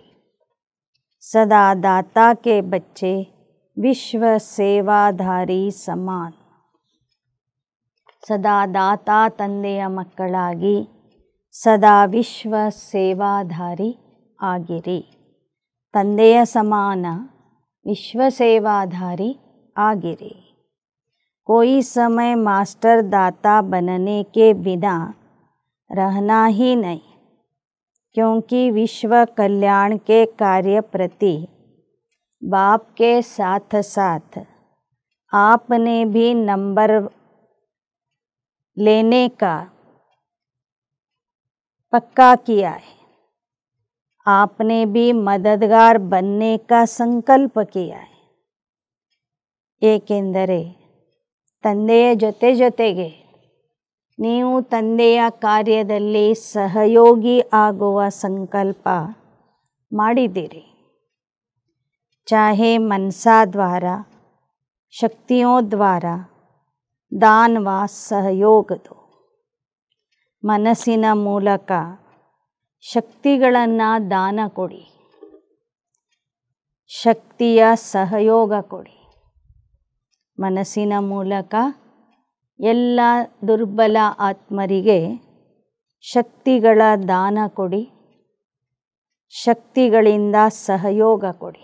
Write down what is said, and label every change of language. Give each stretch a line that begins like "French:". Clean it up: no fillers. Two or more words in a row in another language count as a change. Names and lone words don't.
Hindi: सदा दाता के बच्चे विश्व सेवाधारी समान.
Kannada: ಸದಾ ದಾತಾ ತಂದೆಯ ಮಕ್ಕಳಾಗಿ ಸದಾ ವಿಶ್ವ ಸೇವಾಧಾರಿ ಆಗಿರಿ. ತಂದೆಯ ಸಮಾನ ವಿಶ್ವ ಸೇವಾಧಾರಿ ಆಗಿರಿ.
Hindi: कोई समय मास्टर दाता बनने के बिना रहना ही नहीं, क्योंकि विश्व कल्याण के कार्य प्रति बाप के साथ साथ आपने भी नंबर लेने का पक्का किया है. आपने भी मददगार बनने का संकल्प किया है.
Kannada: ಏಕೆಂದರೆ ತಂದೆಯ ಜೊತೆಗೆ ನೀವು ತಂದೆಯ ಕಾರ್ಯದಲ್ಲಿ ಸಹಯೋಗಿ ಆಗುವ ಸಂಕಲ್ಪ ಮಾಡಿದ್ದೀರಿ.
Hindi: चाहे मनसा द्वारा, शक्तियों द्वारा दान व सहयोग दो.
Kannada: ಮನಸ್ಸಿನ ಮೂಲಕ ಶಕ್ತಿಗಳನ್ನು ದಾನ ಕೊಡಿ, ಶಕ್ತಿಯ ಸಹಯೋಗ ಕೊಡಿ. ಮನಸ್ಸಿನ ಮೂಲಕ ಎಲ್ಲ ದುರ್ಬಲ ಆತ್ಮರಿಗೆ ಶಕ್ತಿಗಳ ದಾನ ಕೊಡಿ, ಶಕ್ತಿಗಳಿಂದ ಸಹಯೋಗ ಕೊಡಿ.